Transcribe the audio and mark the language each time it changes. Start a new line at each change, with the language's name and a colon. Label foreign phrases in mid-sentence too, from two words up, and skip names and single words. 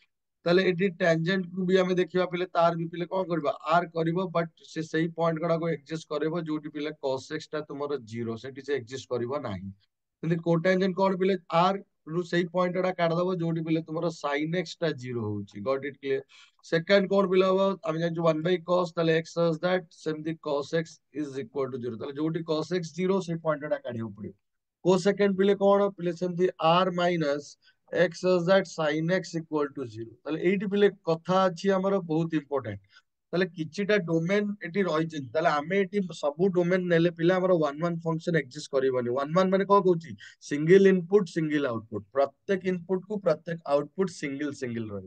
Odia: ତାହେଲେ ଏଠି ଟ୍ୟାଞ୍ଜେଣ୍ଟ କୁ ବି ଆମେ ଦେଖିବା ପିଲେ ତାର ବି ପିଲେ କଣ କରିବା? r କରିବ ବଟ୍ ସେ ସେଇ ପଏଣ୍ଟ ଗୁଡାକୁ ଏକ୍ଜିଷ୍ଟ କରିବ ଯୋଉଠି ପିଲେ cos x ଟା ତୁମର 0 ସେଠି ସେ ଏକ୍ଜିଷ୍ଟ କରିବ ନାହିଁ। କିନ୍ତୁ କୋଟାଞ୍ଜେଣ୍ଟ କଣ ପିଲେ? r ରୁ ସେଇ ପଏଣ୍ଟ ଗୁଡା କାଢିଦବ ଯୋଉଠି ପିଲେ ତୁମର sin x ଟା 0 ହଉଛି।
English: got it clear?
Odia: ସେକେଣ୍ଡ କଣ ପିଲେ ହବ? ଆମେ ଜାଣିଛୁ 1 by cos ତାହେଲେ x
English: such that
Odia: ସେମିତି
English: cos x is equal to 0।
Odia: ତାହେଲେ ଯୋଉଠି cos x 0 ସେଇ ପଏଣ୍ଟ ଗୁଡା କାଢିବାକୁ ପଡିବ। କୋସେକେଣ୍ଡ ପିଲେ କଣ ପିଲେ?
English: ସେମିତି r minus x such that sin x equal to 0।
Odia: ତାହେଲେ ଏଇଠି ପିଲେ କଥା ଅଛି ଆମର ବହୁତ ଇମ୍ପୋର୍ଟାଣ୍ଟ। ତାହେଲେ କିଛିଟା ଡୋମେନ ଏଠି ରହିଛି। ତାହେଲେ ଆମେ ଏଠି ସବୁ ଡୋମେନ ନେଲେ ପିଲା ଆମର 1 1 ଫଙ୍କସନ ଏକ୍ଜିଷ୍ଟ କରିବନି। 1 1 ମାନେ କଣ କହୁଛି?
English: single input single output.
Odia: ପ୍ରତ୍ୟେକ ଇନପୁଟ କୁ ପ୍ରତ୍ୟେକ ଆଉଟପୁଟ ସିଙ୍ଗଲ ସିଙ୍ଗଲ ରହିବ।